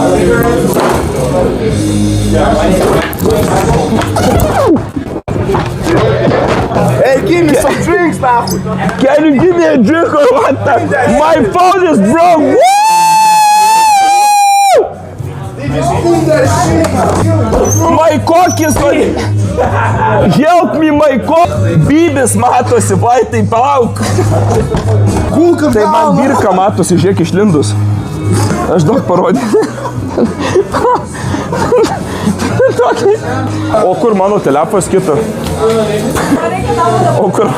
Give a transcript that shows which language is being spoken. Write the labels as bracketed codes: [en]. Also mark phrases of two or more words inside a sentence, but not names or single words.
[en] Hey, give me some drinks, nahui. Can you give me a drink or what? My phone is broke. Woo! My cock is like... Help me, my cock. [lt] Bybis matosi, vai, tai palauk. Kulka Tai man birka matosi, žiūrėk išlindus. Aš daug parodžiu. O kur mano telefonas kita? O kur?